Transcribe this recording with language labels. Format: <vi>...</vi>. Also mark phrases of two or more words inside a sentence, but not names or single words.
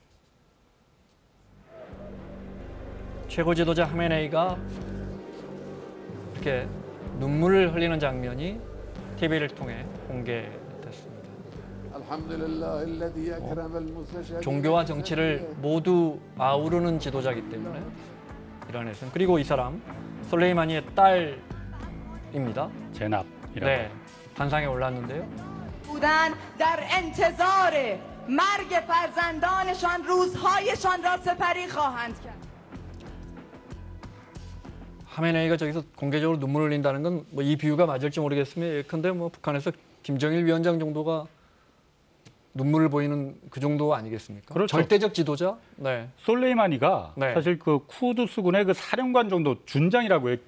<ko>최고 지도자 하메네이가 이렇게 눈물을 흘리는 장면이 TV를 통해 공개됐습니다. 종교와 정치를 모두 아우르는 지도자이기 때문에 이란에서는. 그리고 이 사람 솔레이마니의 딸입니다. 제납이라고. 네, 단상에 올랐는데요.</ko> <fa>بودند در انتظار مرگ فرزندانشان روزهایشان را سپری خواهند کرد.</fa> <ko>하메네이가 저기서 공개적으로 눈물을 흘린다는 건 뭐 이 비유가 맞을지 모르겠으면 예컨대 뭐 북한에서 김정일 위원장 정도가 눈물을 보이는 그 정도 아니겠습니까? 그렇죠. 절대적 지도자. 네. 솔레이마니가 네. 사실 그 쿠드스군의 그 사령관 정도 준장이라고 해요.</ko>